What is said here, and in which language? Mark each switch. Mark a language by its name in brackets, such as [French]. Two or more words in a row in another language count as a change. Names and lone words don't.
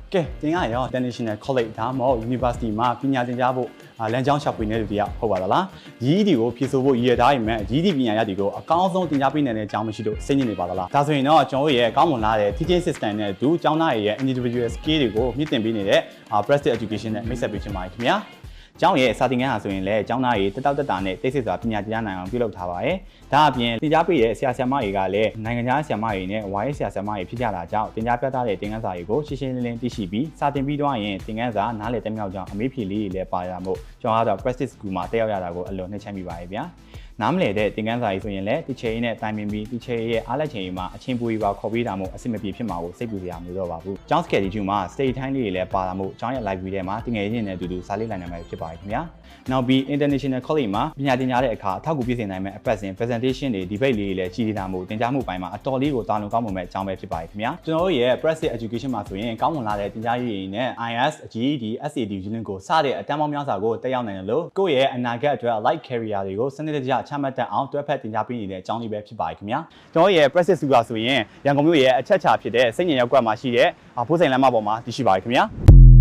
[Burmese] ကဲတင်ရရော International College ဒါမှမဟုတ် University မှာပညာသင်ကြားဖို့လမ်းကြောင်းလျှောက်ပေးနေတဲ့လူတွေကဟုတ်ပါသလား။ GED ကိုဖြည့်ဆို့ဖို့ရည်ရထားရင်မဲ့ GED ပညာရပ်တွေကိုအကောင်းဆုံးသင်ကြားပေးနိုင်တဲ့အကြောင်းမရှိလို့စိတ်ညစ်နေပါသလား။ဒါဆိုရင်တော့ကျွန်တော်တို့ရဲ့ကောင်းမွန်လာတဲ့ [English] teaching system [Burmese] နဲ့အတူကျောင်းသားတွေရဲ့ [English] individual skill [Burmese] တွေကိုမြင့်တင်ပေးနေတဲ့ practice education နဲ့မိတ်ဆက်ပေးချင်ပါတယ် ခင်ဗျာ။ကျောင်းရဲ့စာသင်ခန်းဟာဆိုရင်လည်းကျောင်းသားတွေတက်တာနဲ့တိတ်ဆိတ်စွာပညာတရားနိုင်အောင်ပြုလုပ်ထားပါတယ်။ဒါအပြင်သင်ကြားပေးတဲ့ဆရာဆရာမတွေကလည်းနိုင်ငံခြားဆရာမတွေနဲ့ဝါရေးဆရာဆရာမတွေဖြစ်ကြတာကြောင့်သင်ကြားပြသတဲ့သင်ခန်းစာတွေကိုရှင်းရှင်းလင်းလင်းသိရှိပြီးစာ သင်ပြီးတော့ရင်သင်ခန်းစာနားလည်တက်မြောက်ကြောင်းအမေးဖြေလေးတွေလည်းပါရမို့ကျွန်တော်ကတော့ practice school မှာတက်ရောက်ရတာကိုအလွန်နှိမ့်ချမိပါတယ်ဗျာ။နားမလည်တဲ့သင်ခန်းစာကြီးဆိုရင်လည်း teacher နဲ့တိုင်ပင်ပြီး teacher ရဲ့အားလက်ချိန် မှာအချင်းပူပြီးပါခေါ်ပေးတာမို့အဆင်မပြေဖြစ်မှာကိုစိတ်ပူစရာမလိုတော့ပါဘူး။ကျောင်း schedule မှာ [English] state time [Burmese] လေးတွေလည်းပါလာမို့ကျောင်းရဲ့ library ထဲမှာတငယ်ချင်းနဲ့အတူတူစာ လေးလိုက်နိုင်မှာဖြစ်ပါတယ်ခင်ဗျာ။နောက်ပြီး International College မှာပညာသင်ကြားတဲ့အခါအထောက်အကူပြည့်စုံနိုင်မယ့်အပတ်စဉ် presentation တွေ debate လေးတွေလည်းကြီးနေတာမို့သင်ကြားမှုပိုင်းမှာအတော်လေးကိုတာလွန်ကောင်းမွန်မဲ့အကြောင်းပဲဖြစ်ပါတယ်ခင်ဗျာ။ကျွန်တော်တို့ရဲ့ practice education မှာဆိုရင်ကောင်းမွန်လာတဲ့သင်ကြားရေးတွေနဲ့ IS, GED, SAT unit ကိုစတဲ့အတန်းပေါင်းများစွာကိုတက်ရောက်နိုင်တယ်လို့ကိုယ့်ရဲ့အနာဂတ်အတွက် [English] life career [Burmese] တွေကိုစနစ်တကျချမှတ်တတ်အောင်တွဲဖက်သင်ကြားပေးနေတဲ့အကြောင်းလေးပဲဖြစ်ပါတယ်ခင်ဗျာ။ကျွန်တော်ရဲ့ practice school ဆိုရင်ရန်ကုန်မြို့ရဲ့အချက်အခြာဖြစ်တဲ့စိတ်ညစ်ရပ်ကွက်မှာရှိတဲ့ဖိုးစိန်လမ်းမပေါ်မှာတည်ရှိပါတယ်ခင်ဗျာ။